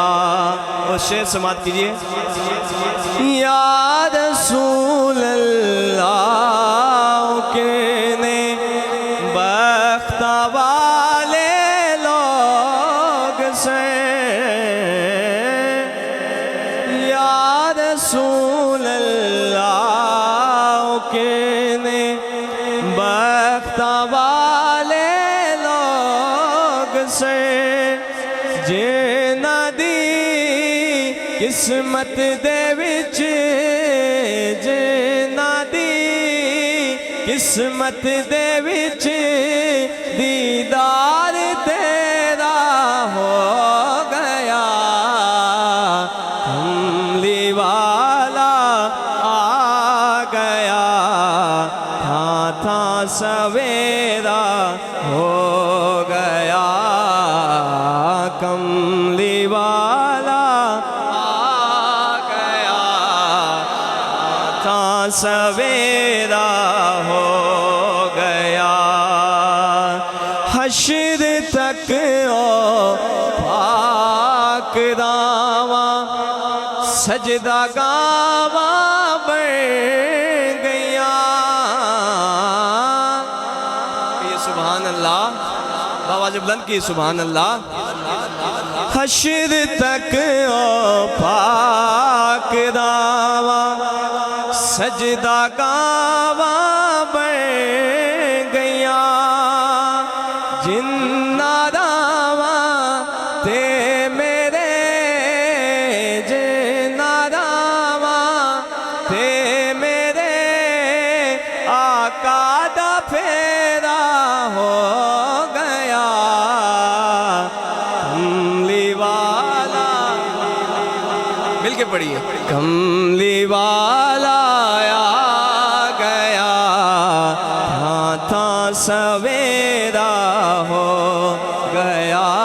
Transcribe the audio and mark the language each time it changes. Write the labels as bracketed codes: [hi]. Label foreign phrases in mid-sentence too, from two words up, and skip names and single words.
[ur] اور شعر سماعت کیجئے. [ar] یا رسول اللہ [pa] کنے بخت والے لوگ سے، [ar] یا رسول اللہ [pa] کنے بخت والے لوگ سے، جنہ دی قسمت دے وچ، جنہ دی قسمت دے وچ دیدار تیرا ہو گیا. کملی والا آ گیا، تھا سویرا ہو گیا. کملی والا آ گیا، تھا سویرا ہو گیا. حشر تک او پاک داواں سجدہ گاواں بن گیاں. [ur] یہ [ar] سبحان اللہ، [ur] آواز بلند کی [ar] سبحان اللہ. [pa] حشر تک او پاک داواں سجدہ گاواں بن گیاں. جنہ داواں تے میرے، جنہ داواں تے میرے آقا دا پھیرا ہو گیا. کملی والا، مل کے پڑھیے. کملی والا آ گیا، تھا سویرا ہو گیا.